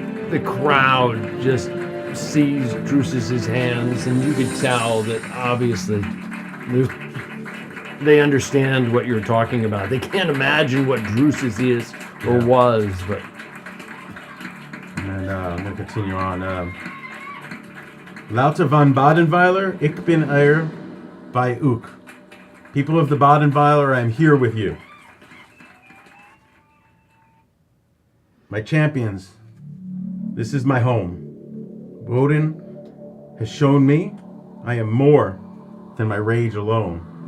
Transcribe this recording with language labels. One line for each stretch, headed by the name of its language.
English: The crowd just sees Drusus's hands, and you could tell that obviously they understand what you're talking about. They can't imagine what Drusus is or was, but. And I'm going to continue on.
German: Lauter von Badenweiler, ich bin bei euch.
English: People of the Badenweiler, I am here with you. My champions, this is my home. Borin has shown me I am more than my rage alone.